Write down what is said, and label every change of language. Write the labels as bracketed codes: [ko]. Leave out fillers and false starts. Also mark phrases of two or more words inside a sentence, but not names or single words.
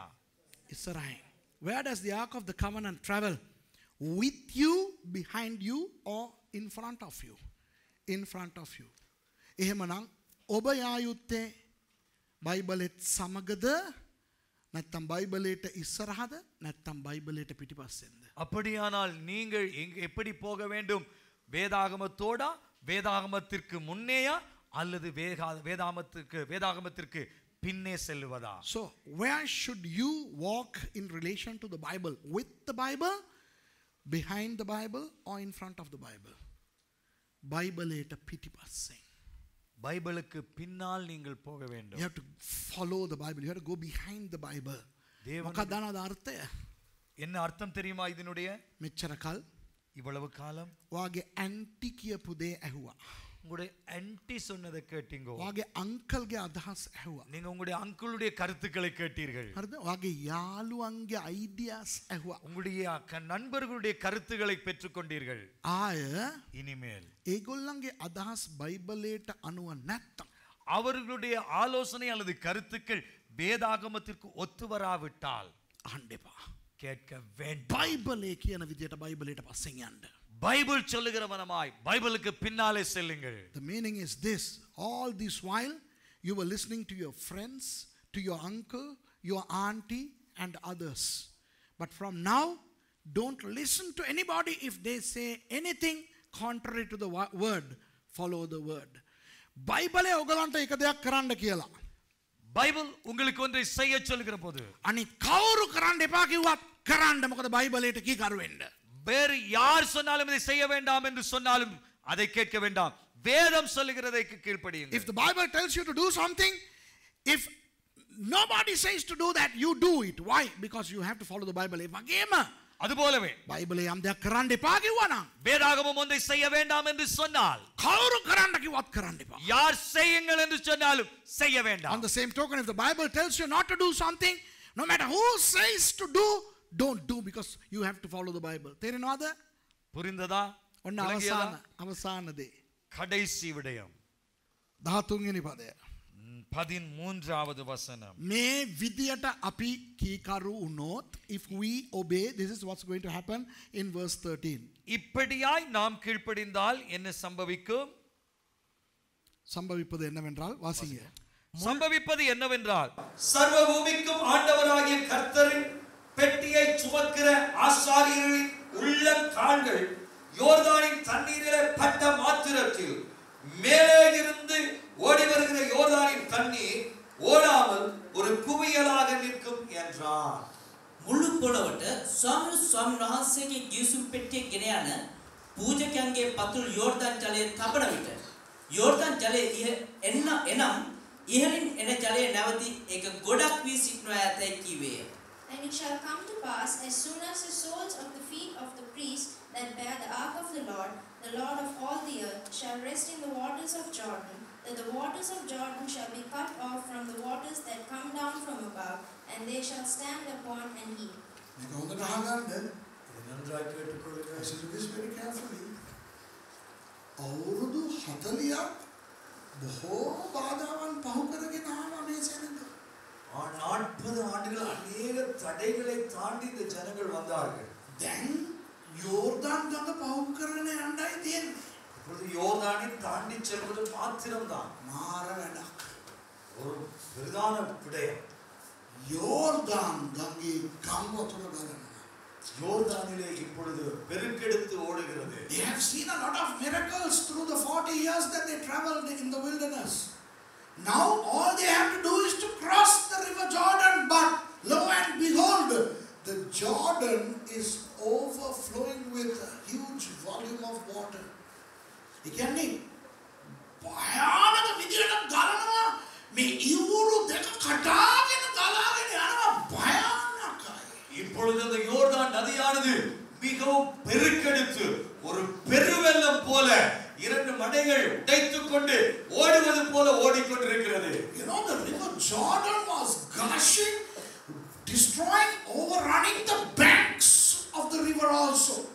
[si] ඉස්සරහින්. [en] Where does the ark of the covenant travel? With you, behind you, or in front of you? In front of you. [si] එහෙමනම් ඔබ යා යුත්තේ බයිබලෙත් සමගද නැත්නම් බයිබලයට ඉස්සරහද නැත්නම් බයිබලයට පිටිපස්සෙන්ද? [ta] அப்படியானால் நீங்கள் எப்படி போக வேண்டும்? வேதாகமத்தோடா, வேதாகமத்திற்கு முன்னேயா, அல்லது வேதாகமத்திற்கு பின்னே செல்வதா? [en] So where should you walk in relation to the Bible? With the Bible, behind the Bible, or in front of the Bible? [si] බයිබලයට පිටිපස්සෙන්. [ta] பைபிளுக்கு பின்னால் நீங்கள் போக வேண்டும். [en] You have to follow the Bible. You have to go behind the Bible. [si] මොකක්ද දන්නවද අර්ථය? [ta] என்ன அர்த்தம் தெரியுமா இதனுடைய? [si] මෙච්චර කල් [ta] இவ்வளவு காலம் [si] වාගේ ඇන්ටි කියපු දේ ඇහුවා. [ta] உங்களுடைய ஆன்ட்டி சொன்னதை கேட்டீங்க. [si] වාගේ අංකල්ගේ අදහස් ඇහුවා. [ta] நீங்க உங்களுடைய அங்கிளுடைய கருத்துக்களை கேட்டீர்கள். [si] හරිද? වාගේ යාළුවන්ගේ අයිඩියාස් ඇහුවා. [ta] உங்களுடைய நண்பர்களுடைய கருத்துக்களை பெற்றுக்கொண்டீர்கள். [si] ආය [ta] இனிமேல் [si] ඒගොල්ලන්ගේ අදහස් බයිබලයට අනුව නැත්තම් [ta] அவர்களுடைய ஆலோசனை அல்லது கருத்துக்கள் வேதாகமத்திற்கு ஒத்து வராவிட்டால் [si] අහන්න එපා. [ta] கேட்க வேண்டும். [si] බයිබලේ කියන විදියට බයිබලයට පස්සෙන් යන්න. [ta] பைபிள் சொல்லுகிறவனமாய் பைபிளுக்கு பின்னாலே செல்லுங்கள். [en] The meaning is this: all this while you were listening to your friends, to your uncle, your auntie and others. But from now, don't listen to anybody if they say anything contrary to the word. Follow the word. [si] බයිබලේ ඔයගලන්ට එක දෙයක් කරන්න කියලා. [ta] பைபிள் உங்களுக்கு ஒன்றை செய்ய சொல்லுகிற போது [si] අනිත් කවුරු කරන්න එපා කිව්වත් කරන්න. මොකද බයිබලයට කීකරු වෙන්න. [ta] வேறு யார் சொன்னாலும் இதை செய்ய வேண்டாம் என்று சொன்னாலும் அதை கேட்க வேண்டாம். வேதம் சொல்லுகிறதை கீழ்ப்படியுங்கள். [en] If the Bible tells you to do something, if nobody says to do that, you do it. Why? Because you have to follow the Bible. [si] වගේම [ta] அதுபோலவே [si] බයිබලේ යම් දෙයක් කරන්න එපා කිව්වනම් [ta] வேதாகமம் ஒன்றை செய்ய வேண்டாம் என்று சொன்னால் [si] කවුරු කරන්න කිව්වත් කරන්න එපා. [ta] யார் செய்யுங்கள் என்று சொன்னாலும் செய்ய [en] On [ta] வேண்டாம். [en] the same token, if the Bible tells you not to do something, no matter who says to do, don't do, because you have to follow the Bible. [si] තේරෙනවද? [ta] புரிந்ததா? [si] ඔන්න [ta] விளங்கியதா? [si] අවසාන දේ. [ta] கடைசி விடயம் [si] 13 වෙනි පදය. [ta] 13வது வசனம். [si] මේ විදියට අපි කීකරු වුණොත්, [en] if we obey, this is what's going to happen in verse 13. [ta] இப்படியாய் நாம் கீழ்ப்படிந்தால் என்ன சம்பவிக்கும்? சம்பவிப்பது என்னவென்றால் வாசிங்க. சம்பவிப்பது என்னவென்றால் சர்வ பூமிக்கும் ஆண்டவராகிய கர்த்தரின் பெட்டியை சுமக்கிற ஆசாரியர்களின் உள்ளங்கால்கள் யோர்தானின் தண்ணீரிலே பட்ட மாத்திரத்தில் மேலே இருந்து ஓடி வருகிற யோர்தானின் தண்ணீர் ஓடாமல் ஒரு குவியலாக நிற்கும் என்றார். [si] මුළු පොළොවට ස්වාමීන් වහන්සේගේ ගිවිසුම් පෙට්ටිය ගෙන යන පූජකයන්ගේ පතුල් යෝර්දාන් ජලයේ තබන විට යෝර්දාන් ජලයේ එනම් ඉහළින් එන ජලය නැවතී ඒක ගොඩක් වී සිටිනවා ඇතැයි කීවේය. [en] And it shall come to pass, as soon as the soles of the feet of the priests that bear the ark of the Lord of all the earth, shall rest in the waters of Jordan, that the waters of Jordan shall be cut off from the waters that come down from above, and they shall stand upon and eat. Listen to this very carefully. [si] අවුරුදු 40ක් බොහෝ බාධාවන් පහු කරගෙන ආවා මේ සෙනඟ. [ta] 40 ஆண்டுகள் अनेक தடைகளை தாண்டி இந்த ஜனங்கள் வந்தார்கள். [si] දැන් යෝර්දාන් ගඟ පහු කරගෙන යන්නයි තියෙන්නේ. [ta] இப்பொழுது யோர்தானை தாண்டி செல்வது மாத்திரம்தான். [si] මාර වැඩක්. [ta] ஒரு பிரதான விடயம். யோர்தான் கங்கை கம்பத்துல கலனா. யோர்தானிலே இப்பொழுது பெருக்கெடுத்து ஓடுகிறது. [en] They have seen a lot of miracles through the 40 years that they traveled in the wilderness. Now all they have to do is to cross the river Jordan, but lo and behold, the Jordan is overflowing with a huge volume of water. It can be [si] භයානක විදියට ගලනවා. මේ ඉවුරු දෙක කඩාගෙන ගලාගෙන යනවා භයානකයි. [ta] இப்பொழுது அந்த யோர்தான் நதியானது மிகவும் பெருக்கெடுத்து ஒரு பெருவெள்ளம் போல இரண்டு மடைகள் உடைத்துக் கொண்டு ஓடுவது போல ஓடிக்கொண்டிருக்கிறது. [en] You know, the river Jordan was gushing, destroying, overrunning the banks of the river also.